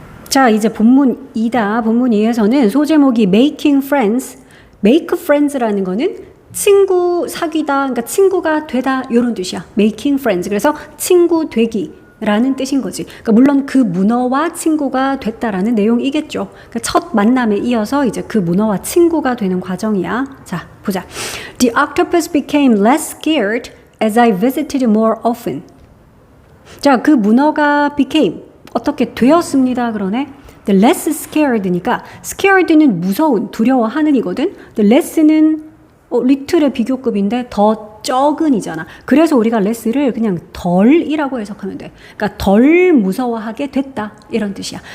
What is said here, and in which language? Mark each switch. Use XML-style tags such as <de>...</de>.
<ko>자, 이제 본문 2다. 본문 2에서는 소제목이</ko> <en>making friends, make friends</en> <ko>라는 거는 친구 사귀다, 그러니까 친구가 되다 이런 뜻이야.</ko> <en>making friends.</en> <ko>그래서 친구 되기라는 뜻인 거지. 그러니까 물론 그 문어와 친구가 됐다라는 내용이겠죠. 그러니까 첫 만남에 이어서 이제 그 문어와 친구가 되는 과정이야. 자, 보자.</ko> <en>The octopus became less scared as I visited more often.</en> <ko>자, 그 문어가 became 어떻게 되었습니다. 그러네.</ko> <en>The less scared</en> <ko>니까 scared는 무서운, 두려워하는 이거든.</ko> <en>The less</en> <ko>는 little의 비교급인데 더 적은이잖아. 그래서 우리가 less를 그냥 덜이라고 해석하면 돼. 그러니까 덜 무서워하게 됐다. 이런 뜻이야.</ko>